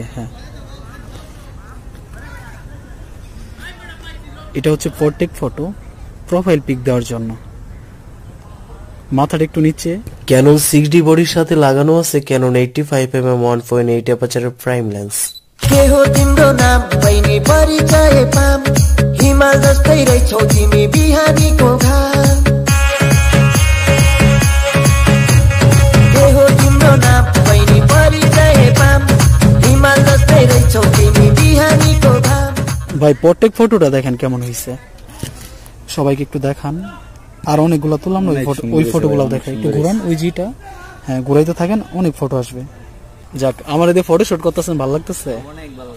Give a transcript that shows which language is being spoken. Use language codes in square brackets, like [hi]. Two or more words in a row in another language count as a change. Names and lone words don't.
[bn] হ্যাঁ, এটা হচ্ছে পোর্ট্রেট ফটো, প্রোফাইল পিক দেওয়ার জন্য। মাথাটা একটু নিচে। ক্যানন 6D বডির সাথে লাগানো আছে ক্যানন 85mm 1.8 অ্যাপারচারের [en] prime lens. [ne] के हो तिम्रो नाम बहिनी परिचय पाम, हिमाल जस्तै रहेछौ तिमी बिहानीको घाम। के हो तिम्रो नाम बहिनी परिचय पाम, हिमाल जस्तै रहेछौ तिमी बिहानीको घाम। [bn] ভাই পোর্ট্রেট ফটোটা দেখেন কেমন হয়েছে, সবাইকে একটু দেখান। আর অনেকগুলো তুললাম না, ওই ফটোগুলো দেখাই, একটু ঘুরান ওই জিটা। হ্যাঁ, ঘুরাইতে থাকেন, অনেক ফটো আসবে। যাক, আমার এদিকে ফটো শুট করতেছেন, ভালো লাগতেছে।